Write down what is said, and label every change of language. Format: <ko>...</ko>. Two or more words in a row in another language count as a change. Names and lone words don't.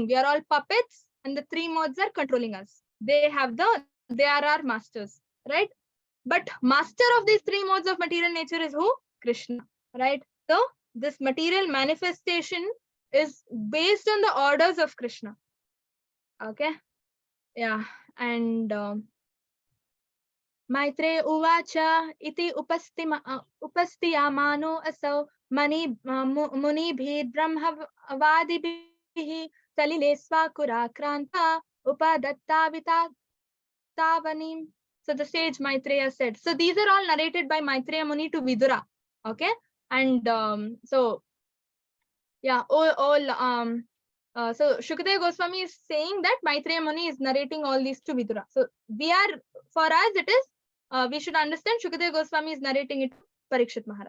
<en>We are all puppets, and the three modes are controlling us. They are our masters, right? But master of these three modes of material nature is who? Krishna, right? So this material manifestation is based on the orders of Krishna. Okay, yeah, and</en> <sa>मैत्रेय उवाच इति उपस्थितमानः असौ मुनिभिः ब्रह्मवादिभिः सलिले स्वखुर क्रान्त उपात्त वितवनिम्.</sa> <en>So the sage Maitreya said. So these are all narrated by Maitreya Muni to Vidura. Okay, and so yeah, so Shukadeva Goswami is saying that Maitreya Muni is narrating all these to Vidura. So for us, it is, we should understand Shukadeva Goswami is narrating it to Parikshit Maharaj.</en>